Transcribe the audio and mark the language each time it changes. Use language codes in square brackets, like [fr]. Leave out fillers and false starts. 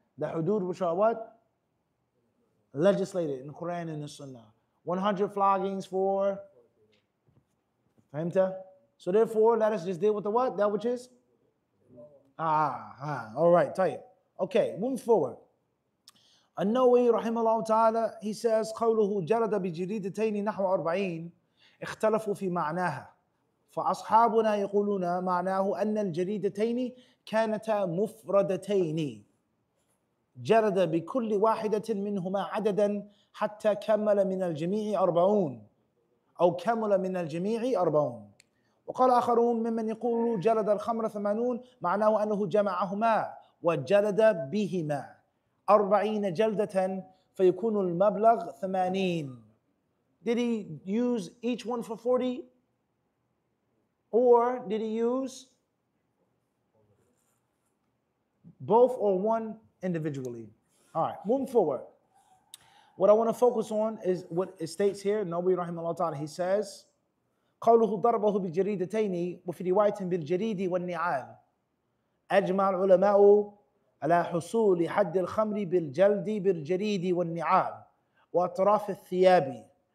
[en] The hudud which are what? Legislated in the Quran and the Sunnah. 100 floggings for Fahimta? So therefore, let us just deal with the what? That which is? All right, طيب. Okay, moving forward. [ar] النووي رحمه الله تعالى, [en] he says, [ar] قوله جلد بجريدتين نحو 40 اختلفوا في معناها. فأصحابنا يقولون معناه أن الجريدتين كانتا مفردتين. جلد بكل واحدة منهما عددا حتى كمل من الجميع 40 أو كمل من الجميع 40. وقال آخرون ممن يقول جلد الخمر 80 معناه أنه جمعهما وجلد بهما 40 جلدة فيكون المبلغ 80. [en] Did he use each one for 40? Or did he use both or one individually? All right, moving forward. What I want to focus on is what it states here. Nawawi rahimahullah ta'ala, he says, [ar] قوله ضربه بجريدتين وفي رواية بالجريد والنعال. أجمع العلماء على حصول حد الخمر بالجلد بالجريد والنعال وأطراف الثياب